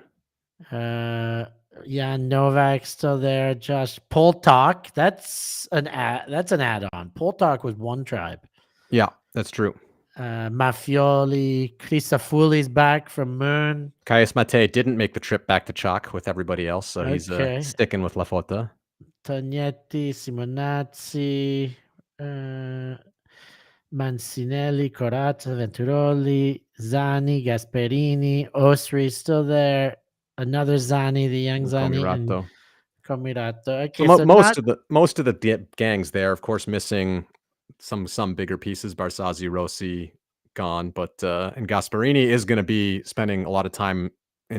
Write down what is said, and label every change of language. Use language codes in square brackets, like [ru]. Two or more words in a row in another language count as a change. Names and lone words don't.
[en] Uh, Jan Novak still there. Josh Poltok. That's an add-on. Poltok was one tribe. Yeah, that's true. Mafioli, Cristofuli's back from Moon. Caius Mate didn't make the trip back to Chalk with everybody else, so he's Okay. sticking with La Fota. Tognetti, Simonazzi, Mancinelli, Corazza, Venturoli, Zani, Gasperini, Osri still there. Another Zani, the young Zani, and Comirato. Comirato. So Okay, so not most of the gangs there, of course, missing some bigger pieces. Barzazzi, Rossi gone, but and Gasparini is going to be spending a lot of time in